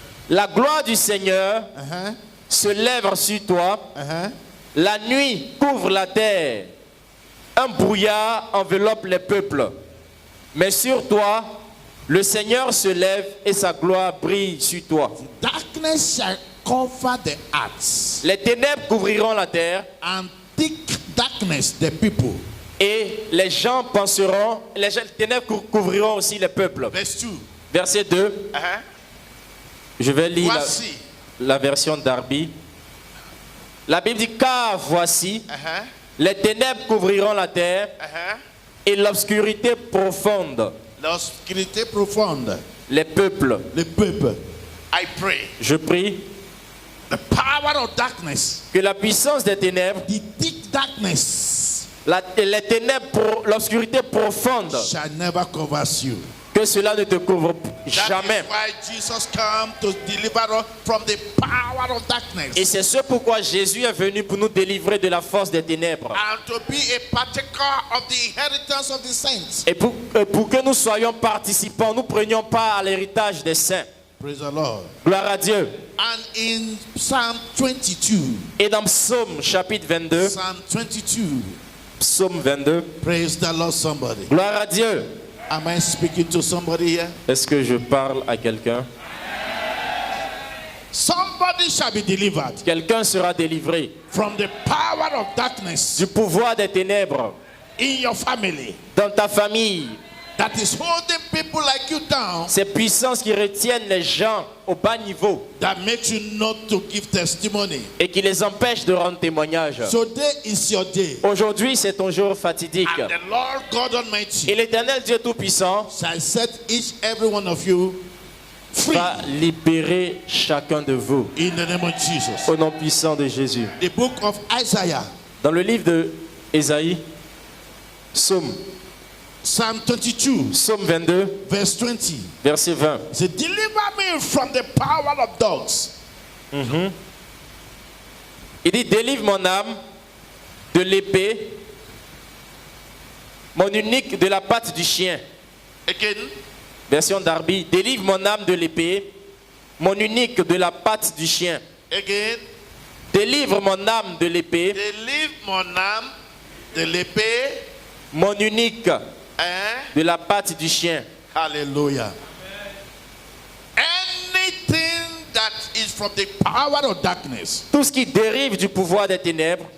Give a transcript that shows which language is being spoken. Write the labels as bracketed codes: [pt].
[fr] La gloire du Seigneur Uh-huh. se lève sur toi. Uh-huh. La nuit couvre la terre. Un brouillard enveloppe les peuples. Mais sur toi, le Seigneur se lève et sa gloire brille sur toi. [en] Darkness shall cover the earth, [fr] Les ténèbres couvriront la terre [en] and thick darkness the people. [fr] et les gens penseront, les ténèbres couvriront aussi les peuples. [en] Verse 2. [fr] Verset 2, Uh-huh. je vais lire Voici. la version d'Arby. La Bible dit, car voici, Uh-huh. les ténèbres couvriront la terre Uh-huh. et l'obscurité profonde, L'obscurité profonde. les peuples. Le peuple. [en] I pray. [fr] Je prie [en] The power of darkness. [fr] que la puissance des ténèbres, [en] The thick darkness [fr] les ténèbres, l'obscurité profonde, [en] shall never cover you. [fr] que Que cela ne te couvre [en] That [fr] jamais. [en] is why Jesus came to deliver us from the power of darkness. [fr] Et c'est ce pourquoi Jésus est venu pour nous délivrer de la force des ténèbres. [en] And to be a partaker of the inheritance of the saints. [fr] Et pour que nous soyons participants, nous prenions part à l'héritage des saints. [en] Praise the Lord. [fr] Gloire à Dieu. [en] And in Psalm 22, [fr] Et dans Psaume chapitre 22, [en] Psalm 22, [fr] Psaume 22, [en] praise the Lord, somebody. [fr] gloire à Dieu. [en] Am I speaking to somebody here? [fr] Est-ce que je parle à quelqu'un? [en] Somebody shall be delivered [fr] Quelqu'un sera délivré [en] from the power of darkness [fr] du pouvoir des ténèbres [en] in your family [fr] dans ta famille. [en] that is holding people like you down, [fr] Ces puissances qui retiennent les gens au bas niveau [en] that makes you not to give testimony. [fr] et qui les empêchent de rendre témoignage. [en] Today is your day. [fr] Aujourd'hui, c'est ton jour fatidique. [en] And the Lord God [fr] Et [en] Almighty [fr] l'Éternel Dieu Tout-Puissant [en] shall set each every one of you free [fr] va libérer chacun de vous [en] in the name of Jesus. [fr] au nom puissant de Jésus. [en] The book of Isaiah, [fr] Dans le livre de Ésaïe, [en] Psalm 22, [fr] Psaume 22, [en] verse 20. [fr] verset 20. [en] It says, deliver me from the power of dogs. [fr] Il dit, délivre mon âme de l'épée, mon unique de la patte du chien. [en] Again, [fr] Version Darby, délivre mon âme de l'épée, mon unique de la patte du chien. [en] again. [fr] Délivre mon âme de l'épée, Deliver mon âme de l'épée. mon unique Eh? de la patte du chien. [en] Hallelujah. Anything that is from the power of darkness, [fr] Tout ce qui dérive du pouvoir des ténèbres